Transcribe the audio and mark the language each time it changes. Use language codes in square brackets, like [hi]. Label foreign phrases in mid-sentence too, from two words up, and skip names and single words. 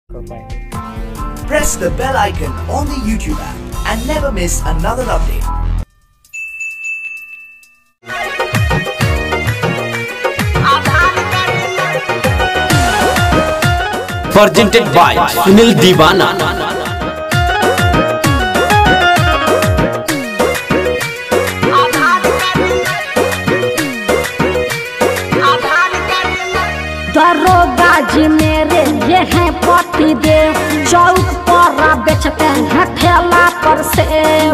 [hi] कर पाएंगे। [en] Press the bell icon on the YouTube app and never miss another update. Presented by Sunil Divana. [hi] दरोगा जी मेरे ये हैं पति देव, चौक पर बेचते हैं ठेला पर सेव।